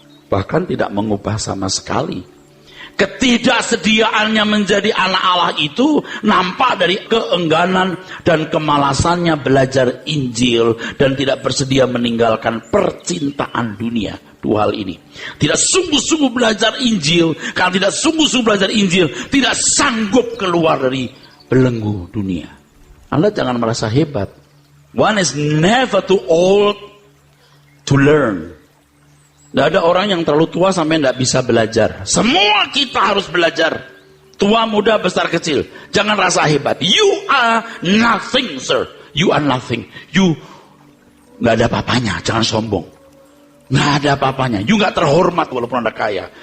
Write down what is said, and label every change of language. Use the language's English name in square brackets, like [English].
[Indonesian] Bahkan tidak mengubah sama sekali. Ketidaksediaannya menjadi anak Allah itu nampak dari keengganan dan kemalasannya belajar Injil dan tidak bersedia meninggalkan percintaan dunia. Dua hal ini. Tidak sungguh-sungguh belajar Injil. Karena tidak sungguh-sungguh belajar Injil, tidak sanggup keluar dari belenggu dunia. Anda jangan merasa hebat. [English] One is never too old to learn. [Indonesian] Tidak ada orang yang terlalu tua sampai tidak bisa belajar. Semua kita harus belajar. Tua, muda, besar, kecil. Jangan rasa hebat. [English] You are nothing, sir. You are nothing. [Indonesian] You nggak ada apa-apanya. Jangan sombong. Nggak ada apa-apanya. You nggak terhormat walaupun Anda kaya.